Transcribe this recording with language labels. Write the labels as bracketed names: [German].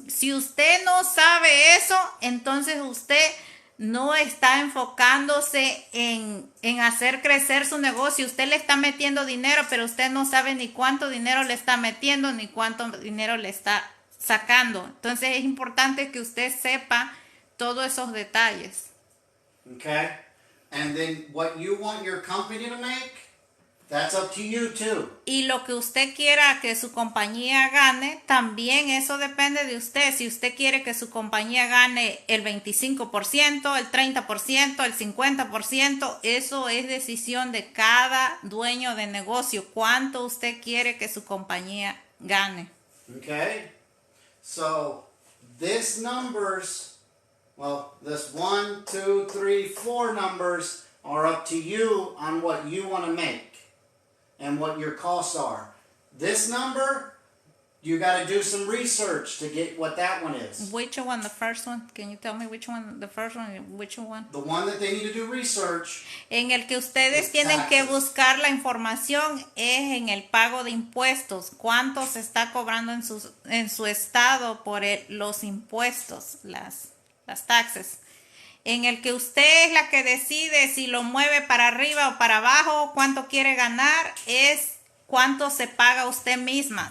[Spanish] Si usted no sabe eso, entonces usted no está enfocándose en hacer crecer su negocio. Usted le está metiendo dinero, pero usted no sabe ni cuánto dinero le está metiendo ni cuánto dinero le está sacando. Entonces es importante que usted sepa todos esos detalles. [English] Okay? And then what you want your company to make, that's up to you too. [Spanish] Y lo que usted quiera que su compañía gane, también eso depende de usted. Si usted quiere que su compañía gane el 25%, el 30%, el 50%, eso es decisión de cada dueño de negocio. ¿Cuánto usted quiere que su compañía gane? [English] Okay? So, this numbers, well, this 1, 2, 3, 4 numbers are up to you on what you want to make and what your costs are. This number, you got to do some research to get what that one is. Which one, the first one? Can you tell me which one, the first one, which one? The one that they need to do research. [Spanish] En el que ustedes tienen que buscar la información es en el pago de impuestos. ¿Cuánto se está cobrando en su estado por los impuestos, las taxes? En el que usted es la que decide si lo mueve para arriba o para abajo, cuánto quiere ganar, es cuánto se paga usted misma.